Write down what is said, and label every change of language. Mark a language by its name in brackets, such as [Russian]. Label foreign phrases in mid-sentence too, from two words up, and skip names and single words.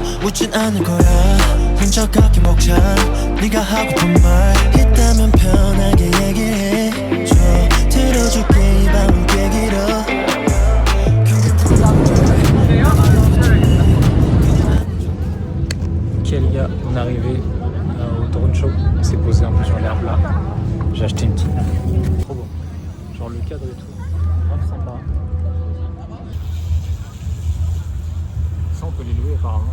[Korean] 묻진 않을 거야 흔적없게 먹자 네가 하고픈 말 있다면 편하게 얘기해줘 들어줄게 이 밤은 꽤 길어 [French] Ok les gars, on est arrivé au drone show, on s'est posé un peu sur l'herbe là. J'ai acheté une petite nappe. Trop beau. Genre le cadre et tout. Vraiment sympa. Ça on peut les louer apparemment.